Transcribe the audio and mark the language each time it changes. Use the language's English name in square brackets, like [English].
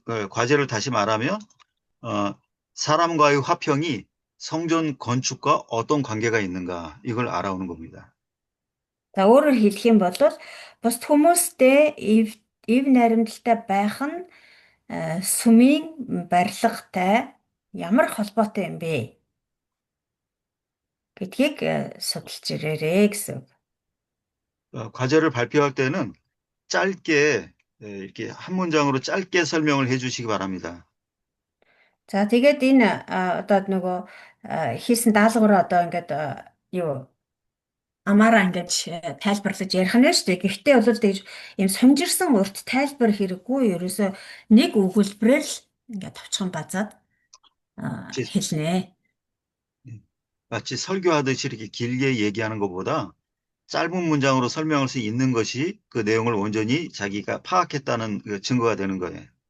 [Korean] 과제를 다시 말하면, 사람과의 화평이 성전 건축과 어떤 관계가 있는가, 이걸 알아오는 겁니다. [Mongolian] За өөрөөр хэлэх юм бол бусад хүмүүстэй ив найрамдалтай байх нь сүмийн барилгатай ямар холбоотой юм бэ гэдгийг судалж ирээрээ гэсэн. [Korean] 과제를 발표할 때는 짧게, 이렇게 한 문장으로 짧게 설명을 해주시기 바랍니다. [Mongolian] За тэгээд энэ одоо нөгөө хийсэн даалгавар одоо ингээд юу амаараа ингээд тайлбарлаж ярих нь шүү дээ. Гэхдээ бол тэгж юм сумжирсан урт тайлбар хэрэггүй. Ерөөсөө нэг өгүүлбэрээр л ингээд товчхон базаад хэлнэ. [Korean] 마치 설교하듯이 이렇게 길게 얘기하는 것보다 짧은 문장으로 설명할 수 있는 것이 그 내용을 온전히 자기가 파악했다는 그 증거가 되는 거예요.